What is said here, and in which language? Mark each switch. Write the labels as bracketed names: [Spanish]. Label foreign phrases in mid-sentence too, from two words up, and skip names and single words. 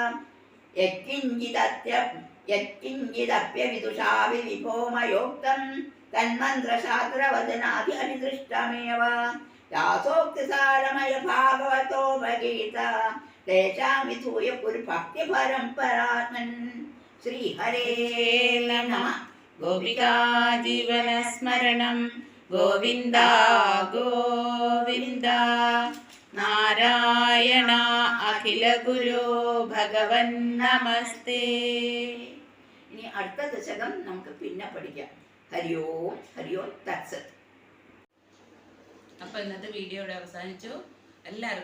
[Sanskrit] यत्किञ्चिदप्यविदुषाभि विभोमयोक्तं तन्मन्त्रशास्त्रवदनादि अनिदृष्टमेव यासोक्तिसारमय भागवतोपगीता तेषां विधूय पुरुभक्तिपरम्परात्मन् श्रीहरे नमः गोपिका जीवनस्मरणं गोविन्द गोविन्द नारायण अखिल गुरु भगवन् नमस्ते. [Malayalam] ഇനി അടുത്ത ദശകം നമുക്ക് പിന്നെ പഠിക്കാം. [Sanskrit] हरियो हरियो तत्सत्. [Malayalam] അപ്പൊ ഇന്നത്തെ വീഡിയോ ഇവിടെ അവസാനിച്ചു.